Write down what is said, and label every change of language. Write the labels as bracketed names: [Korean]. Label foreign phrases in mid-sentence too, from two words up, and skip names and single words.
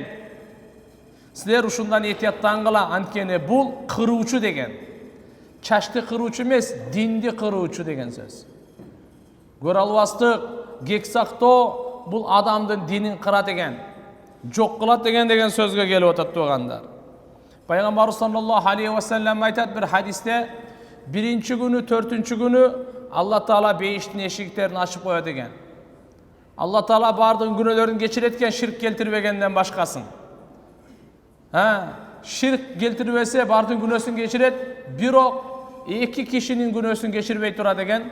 [Kyrgyz] Силер ушундан этияттангыла, анткени бул кыруучу деген. Чачты кыруучу эмес, динди кыруучу деген сөз. Көрө албастык, кек сактоо бул адамдын динин кырат деген, жок кылат деген сөзгө келип атат туугандар. Пайгамбар [Arabic] صلى الله عليه وسلم [Kyrgyz] айтат бир хадисте, биринчи күнү, төртүнчү күнү Алла Таала бейиштин эшиктерин ачып коет экен. Алла Таала бардык күнөөлөрүн кечирет экен, ширк келтирбегенден башкасын. Ширк келтирбесе бардык күнөөсүн кечирет, бирок эки кишинин күнөөсүн кечирбей тура деген.